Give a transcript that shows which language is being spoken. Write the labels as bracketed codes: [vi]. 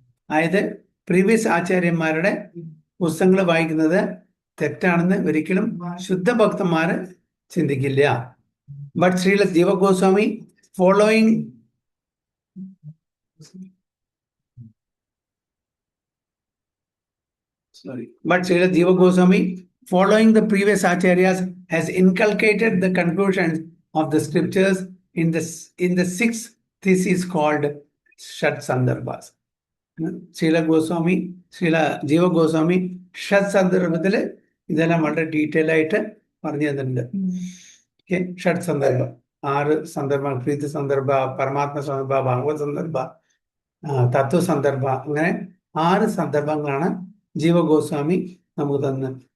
[ml] അതായത് പ്രീവിയസ് ആചാര്യന്മാരുടെ പുസ്തകങ്ങൾ വായിക്കുന്നത് തെറ്റാണെന്ന് ഒരിക്കലും ശുദ്ധഭക്തന്മാര് ചിന്തിക്കില്ല. [en] But Srila Jiva Goswami following Srila Jiva Goswami, following the previous acharyas, has inculcated the conclusions of the scriptures in the sixth thesis called Shat Sandarbhas. [ml] Srila Jiva Goswami Shat Sandarbhathil ഇതെല്ലാം വളരെ detail ആയിട്ട് പറഞ്ഞു തന്നിട്ടുണ്ട്. ഷട്ട് സന്ദർഭ, 6 സന്ദർഭം: പ്രീതി സന്ദർഭ, പരമാത്മ സന്ദർഭ, ഭാഗവത് സന്ദർഭ, തത്വ സന്ദർഭ, അങ്ങനെ 6 സന്ദർഭങ്ങളാണ് ജീവ ഗോസ്വാമി നമുക്ക് തന്ന്.